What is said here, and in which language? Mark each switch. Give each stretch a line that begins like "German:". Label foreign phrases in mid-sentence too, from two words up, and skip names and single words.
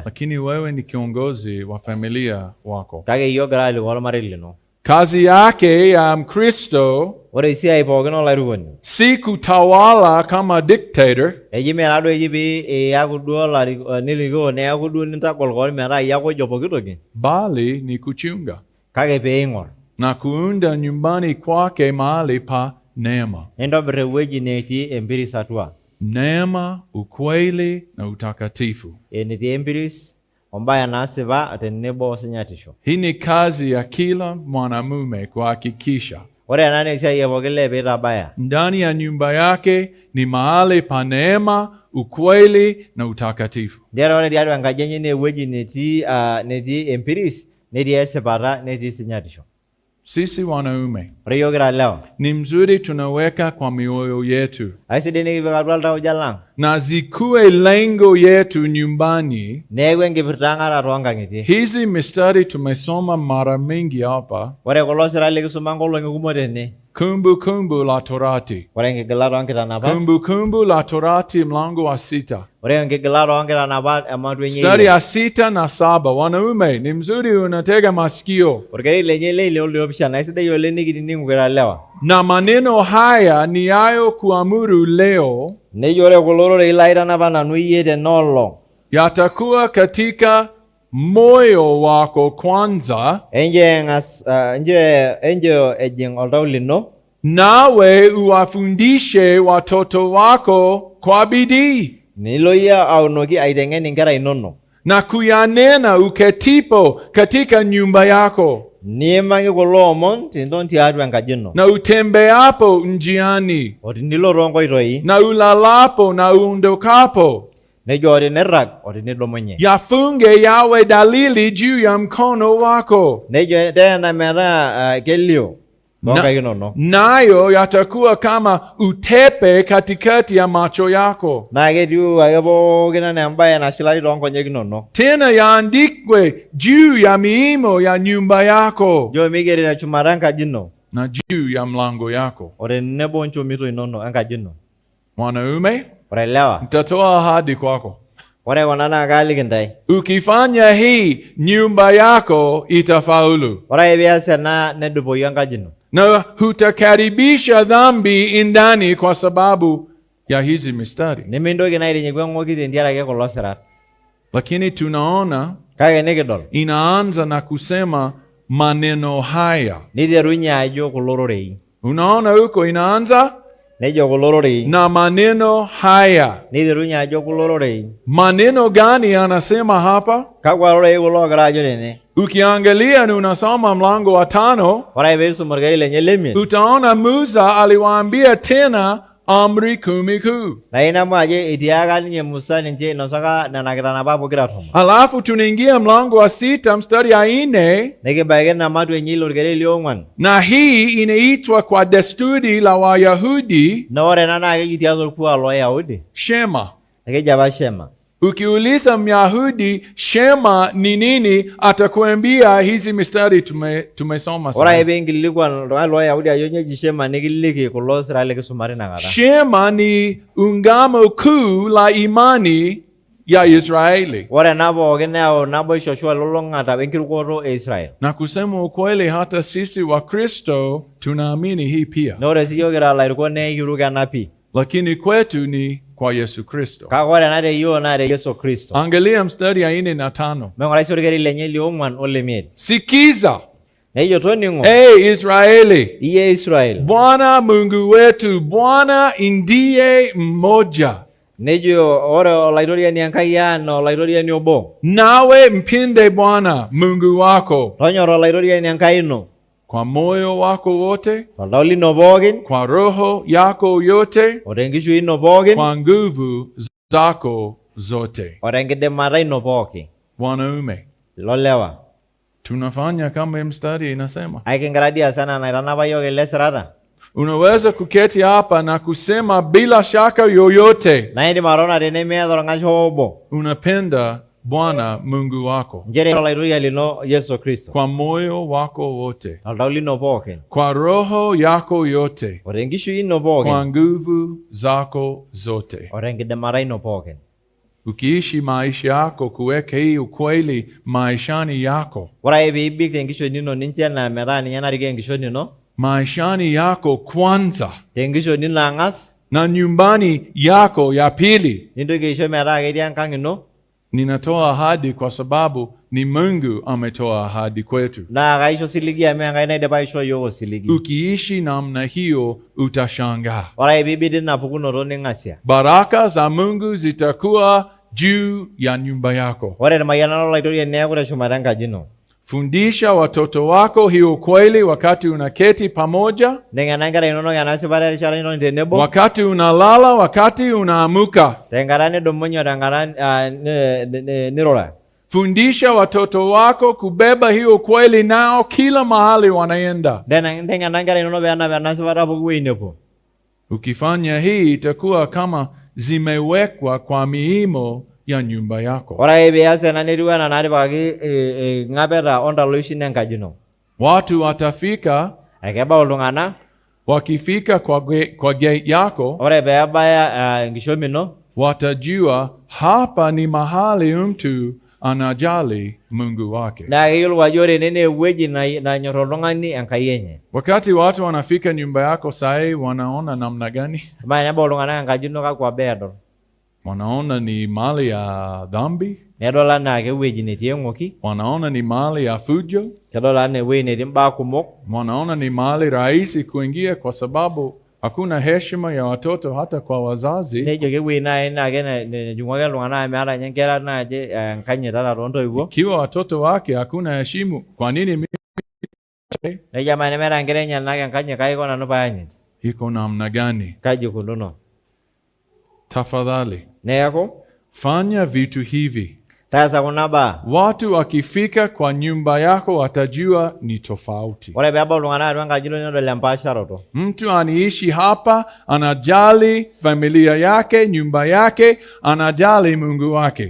Swahili: lakini wewe ni kiongozi wa familia wako.
Masai: Kake iyiok kira alikoo ormarei lino.
Swahili: Kazi yake ya Mkristo
Masai: Ore esiai pookin olairukoni.
Swahili: si kutawala kama dictator,
Masai: Eji mee taaduo eji pee iyaku duo nilikoo neeku duo nintagol koon metaa iyaku ojo pooki toki.
Swahili: bali ni kuchunga
Masai: Kake pee ing'or.
Swahili: na kuunda nyumbani kwake mahali pa neema.
Masai: Nintobirr ewueji netii empiris atua.
Swahili: Neema, ukweli na utakatifu.
Masai: Enetii empiris ombaya naasipa tenebo osinyatisho.
Swahili: Hii ni kazi ya kila mwanamume kuhakikisha
Masai: Ore ena naa esiai e pooki lee piitabaya.
Swahili: ndani ya nyumba yake ni mahali pa neema, ukweli na utakatifu.
Masai: Nchere ore tiatua enkaji enye naa ewueji netii empiris, netii esipata, netii sinyatisho.
Swahili: Sisi wanaume
Masai: Ore iyiok kira lewa.
Swahili: ni mzuri tunaweka kwa mioyo yetu,
Masai: Aisidai nikipik atua iltauja lang'.
Swahili: na zikuwe lengo yetu nyumbani.
Masai: Neeku enkipirta ang' ata toonkang'itie.
Swahili: Hizi mistari tumesoma mara mingi hapa.
Masai: Ore kulo sirai likisuma nkolong'i kumok tene.
Swahili: Kumbukumbu la Torati,
Masai: Ore enkigilat oonkitanapat.
Swahili: Kumbukumbu la Torati mlango wa 6.
Masai: Ore enkigilat oonkitanapat ematua enye
Swahili: Mstari
Masai: ile.
Swahili: ya 6 na 7. Wanaume ni mzuri unatega masikio.
Masai: Orkereri lenye ile oliopishana aisidai oleng nikinining'u kira lewa.
Swahili: Na maneno haya ni yayo kuamuru leo
Masai: Nejo ore kulo rorei laitanapa nanu iyie tenaolong'.
Swahili: yatakuwa katika moyo wako kwanza,
Masai: Enje ejing oltau lino.
Swahili: nawe uwafundishe watoto wako kwa bidii
Masai: Nilo iyie aunoki aiteng'en inkera inonok.
Swahili: na kuyanena uketipo katika nyumba yako.
Masai: niimaki kulo omon teniton tiatua enkaji ino
Swahili: na utembeapo njiani,
Masai: o tenilo toonkoitoi
Swahili: na ulalapo na uondokapo,
Masai: nejo tenirrag o tenidumunye.
Swahili: yafunge yawe dalili juu ya mkono wako,
Masai: Nejo teena metaa kelio toonkaik inonok.
Swahili: nayo yatakuwa kama utepe katikati ya macho yako.
Masai: Naa ketiu ake pookin enaa embaye nashilari toonkonyek inonok.
Swahili: Tena yaandikwe juu ya miimo ya nyumba yako
Masai: Jo migeri teshumata enkaji ino
Swahili: na juu ya mlango yako.
Masai: o tenebo nchomito inonok enkaji ino.
Swahili: Mwanaume,
Masai: Ore lewa,
Swahili: nitatoa ahadi kwako.
Masai: ore kuna naa kaaliki ntae.
Swahili: Ukifanya hii, nyumba yako itafaulu,
Masai: Ore ake pias ena nedupoyu enkaji ino.
Swahili: na hutakaribisha dhambi ndani kwa sababu ya hizi mistari.
Masai: Nemintoki naa aitinyiku eng'oki tentiaraki kulo sirat.
Swahili: Lakini tunaona
Masai: Kake nikidol
Swahili: inaanza na kusema maneno haya.
Masai: niterunye ajo kulo rorei.
Swahili: Unaona huko inaanza
Masai: Nejo kulo rorei.
Swahili: na maneno haya.
Masai: Niterunye ajo kulo rorei.
Swahili: Maneno gani anasema hapa?
Masai: Kakwa rorei kulo ogira ajo tene.
Swahili: Ukiangalia na unasoma mlango wa 5,
Masai: Ore ake peisum orkeri lenye lemiet
Swahili: utaona Musa aliwaambia tena amri 10 kuu.
Masai: naa inamu ajo etiaka ninye Musa ninche inosaka nena kitanapat pokira tomon.
Swahili: Alafu tunaingia mlango wa 6 mstari ya 4,
Masai: Nikibaiki namatu enye ilo orkeri liong'uan.
Swahili: na hii inaitwa kwa desturi la Wayahudi
Masai: Na ore ena naa keji tiatua orkuak looyahudi.
Swahili: Shema.
Masai: Keji apa Shema.
Swahili: Ukiuliza Myahudi Shema ni nini, atakuambia hizi mistari tumesoma
Masai: Ore ake
Swahili: sasa.
Masai: piinkilikuan iltung'anak looyahudi ajo nyoo eji Shema nikiliki kulo sirat likisuma tinakata.
Swahili: Shema ni ungamo kuu la imani ya Israeli.
Masai: Ore ena pookin neyau naboisho ashu elulung'ata wenkirukoto e Israel.
Swahili: Na kusema ukweli, hata sisi wa Kristo tunaamini hii pia,
Masai: Na ore siyiok kira ilairukok nee kiruk ena pii.
Swahili: lakini kwetu ni kwa Yesu Kristo.
Masai: Kake ore ena te yiok naa te Yesu Kristo.
Swahili: Angalia mstari ya 4 na 5.
Masai: Meng'urai sii orkeri lenye liong'uan olemiet.
Swahili: Sikiza,
Masai: Nejo toning'o
Swahili: Israeli,
Masai: iye Israel.
Swahili: Bwana Mungu wetu, Bwana ndiye mmoja.
Masai: Nejo ore olaitoriani Enkai ang' naa olaitoriani obo.
Swahili: Nawe mpende Bwana Mungu wako
Masai: Tonyorra olaitoriani Enkai ino
Swahili: kwa moyo wako wote,
Masai: toltau lino pookin
Swahili: kwa roho yako yote,
Masai: o tenkishui ino pookin
Swahili: kwa nguvu zako zote.
Masai: o tenkidimata ino pookin.
Swahili: Wanaume,
Masai: Ilo lewa.
Swahili: tunafanya kama mstari inasema.
Masai: Aikingira dia sana naitanapa yiok ele sirata.
Swahili: Unaweza kuketi hapa na kusema bila shaka yoyote
Masai: Naa indim atotona tene miata orng'asho obo.
Swahili: unapenda Bwana Mungu wako
Masai: Nchere olaitoriani lino Yesu Kristo.
Swahili: kwa moyo wako wote,
Masai: Toltau lino pookin
Swahili: kwa roho yako yote,
Masai: o tenkishui ino
Swahili: kwa
Masai: pookin
Swahili: nguvu zako zote.
Masai: o tenkidimata ino pookin.
Swahili: Ukiishi maisha yako kuweka hii ukweli maishani yako,
Masai: Ore ake piibik tenkishon ino nincho enaa metaa ninye narikoo enkishon ino
Swahili: maishani yako kwanza
Masai: tenkishon ino ang'as
Swahili: na nyumbani yako ya pili,
Masai: nintoki aisho metaa ketii enkang' ino
Swahili: ninatoa ahadi kwa sababu ni Mungu ametoa ahadi kwetu.
Masai: naa kaisho siligi amu Enkai naidipa aishoo yiok osiligi.
Swahili: Ukiishi namna hiyo utashangaa.
Masai: Ore ake piibik tina pukunoto ning'asia.
Swahili: Baraka za Mungu zitakuwa juu ya nyumba yako.
Masai: Ore irmayianat lolaitoriani neeku teshumata enkaji ino.
Swahili: Fundisha watoto wako hiyo kweli wakati unaketi pamoja,
Masai: Nteng'ena nkera inonok ena sipata erishata inonok tenebo.
Swahili: wakati unalala, wakati unaamuka.
Masai: Tenkata nidumunye o tenkata nirura.
Swahili: Fundisha watoto wako kubeba hiyo kweli nao kila mahali wanaenda.
Masai: Nteng'ena nkera inonok peenap ena sipata pooki wueji nepuo.
Swahili: Ukifanya hii itakuwa kama zimewekwa kwa miimo ya nyumba yako.
Masai: Ore ake pias ena netiu enaa naatipikaki ng'apeta ontaloishin enkaji ino.
Swahili: Watu watafika,
Masai: Ekebau iltung'anak.
Swahili: wakifika kwa gate yako,
Masai: Ore peebaya enkishom ino
Swahili: watajua hapa ni mahali mtu anajali Mungu wake.
Masai: naa keyiolou ajo ore ene naa ewueji nanyor oltung'ani Enkai enye.
Swahili: Wakati watu wanafika nyumba yako sahi, wanaona namna gani?
Masai: Amaa tenebau iltung'anak enkaji ino kakwa baa edol?
Swahili: Wanaona ni mali ya dhambi,
Masai: Nedol anaa kewueji netii eng'oki,
Swahili: wanaona ni mali ya fujo,
Masai: kedol anaa ewueji netii mbaa kumok,
Swahili: wanaona ni mali rahisi kuingia kwa sababu hakuna heshima ya watoto hata kwa wazazi.
Masai: nejo kewueji naaji naa nejing'u ake iltung'anak meeta ninye nkera naaji enkanyit ata toontoiwuo.
Swahili: Ikiwa watoto wake hakuna heshimu, kwa nini mimi
Masai: Ne jamani mera ngere nyanake nkanye kaiko nanu payanyit.
Swahili: iko namna gani?
Masai: Kaji kununo.
Swahili: Tafadhali
Masai: Neako
Swahili: fanya vitu hivi.
Masai: tasa kuna ba.
Swahili: Watu wakifika kwa nyumba yako watajua ni tofauti.
Masai: Ore beba ulungana atu nkajilo nyodo lempasharoto.
Swahili: Mtu aniishi hapa, anajali familia yake, nyumba yake, anajali Mungu wake.